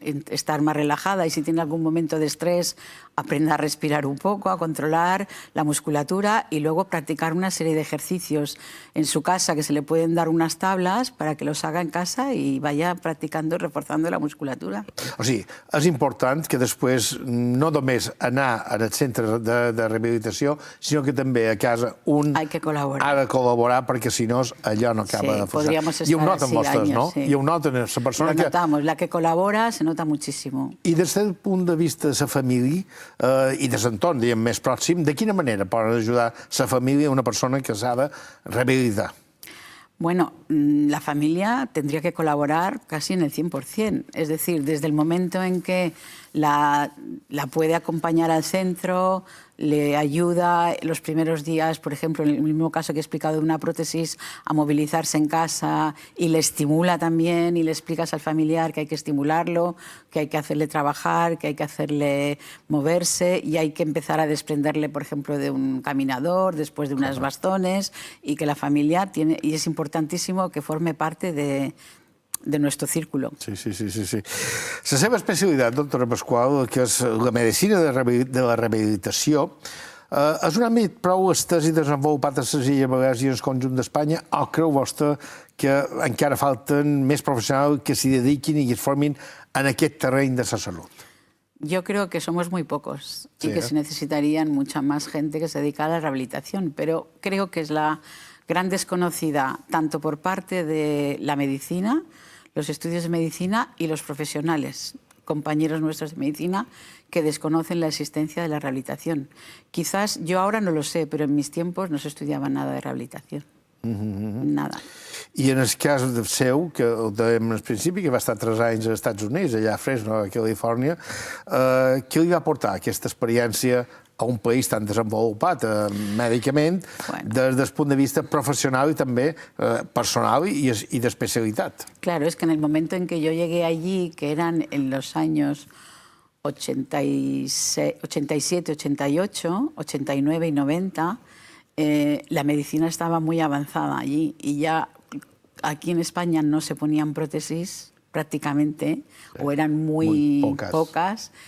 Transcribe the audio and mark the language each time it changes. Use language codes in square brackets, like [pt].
[es] estar más relajada y si tiene algún momento de estrés, aprenda a respirar un poco, a controlar la musculatura y luego practicar una serie de ejercicios en su casa, que se le pueden dar unas tablas para que los haga en casa y vaya practicando, reforzando la musculatura. [ca] O sigui, és important que després no només anar al centre de rehabilitació, sinó que també a casa un [es] Hay que colaborar. [ca] ha de col·laborar perquè si no allò no acaba de funcionar. I ho noten vostès, no? I ho noten la persona [es] que... Lo notamos, la que colabora se nota muchísimo. [ca] I des del punt de vista de la família i de l'entorn, diguem, més pròxim, de quina manera poden ajudar la família a una persona que s'ha de rehabilitar? [es] Bueno, la familia tendría que colaborar casi en el 100%. Es decir, desde el momento en que la puede acompañar al centro, le ayuda los primeros días, por ejemplo, en el mismo caso que he explicado de una prótesis, a movilizarse en casa y le estimula también y le explicas al familiar que hay que estimularlo, que hay que hacerle trabajar, que hay que hacerle moverse y hay que empezar a desprenderle, por ejemplo, de un caminador, después de unos bastones y que la familia tiene, y es importantísimo que forme parte de nuestro círculo. Sí. [ca] La seva especialitat, doctora Pasqual, que és la medicina de la rehabilitació, és un àmbit prou estès i desenvolupat a les Illes Balears i al conjunt d'Espanya, o creu vostè que encara falten més professionals que s'hi dediquin i es formin en aquest terreny de la salut? [es] Yo creo que somos muy pocos y que se necesitarían mucha más gente que se dedica a la rehabilitación, pero creo que es la gran desconocida tanto por parte de la medicina, los estudios de medicina y los profesionales, compañeros nuestros de medicina, que desconocen la existencia de la rehabilitación. Quizás yo ahora no lo sé, pero en mis tiempos no se estudiaba nada de rehabilitación. Nada. [ca] I en el cas seu, que ho dèiem al principi, que va estar 3 anys als Estats Units, allà a Fresno, a Califòrnia, què li va portar aquesta experiència a un país tan desenvolupat mèdicament, des del punt de vista [es] profesional y también personal y de especialidad? Claro, es que en el momento en que yo llegué allí, que eran en los años 87, 88, 89 y 90, la medicina estaba muy avanzada allí y ya aquí en España no se ponían prótesis prácticamente, o eran muy pocas.